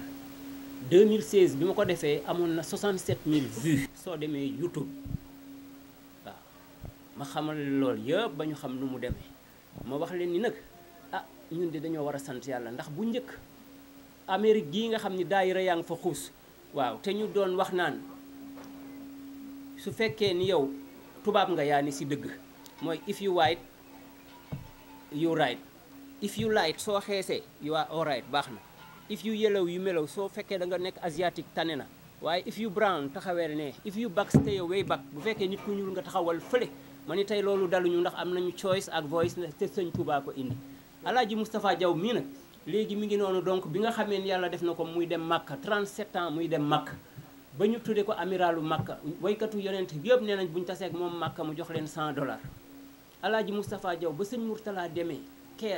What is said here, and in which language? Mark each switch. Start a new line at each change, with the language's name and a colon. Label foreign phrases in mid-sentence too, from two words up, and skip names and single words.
Wolof: 2016 bi ma ko defee amoon na 67000 vues soo demee YouTube waaw ma xamal loolu yëpp ba ñu xam nu mu demee ma wax leen ni nag ah ñun de dañoo war a sant yàlla ndax bu njëkk Amérique gii nga xam ni daayira yaa ngi fa xuus waaw te ñu doon wax naan su fekkee ni yow tubaab nga yaa ni si dëgg mooy
English: if you white you right if you light
Wolof: soo xeesee
English: you are all right
Wolof: baax na
English: if you yellow you mellow
Wolof: soo fekkee da nga nekk asiatique tane na waaye
English: if you brown
Wolof: taxaweel ne
English: if you back stay way
Wolof: back bu fekkee nit ku ñuul nga taxawal fële ma ni tey loolu daluñu ndax am nañu choice ak voice te sëñ Touba ko indi Alaaji Moustapha Diaw mii nag léegi mi ngi noonu donc bi nga xamee ni yàlla def na ko muy dem Makka 37 ans muy dem Makka ba ñu tuddee ko amiralu Makka waykatu yonent yëpp nee nañ bu ñu taseeg moom Makka mu jox leen $100 Alaaji Moustapha Diaw ba sëñ Mourtala demee Caire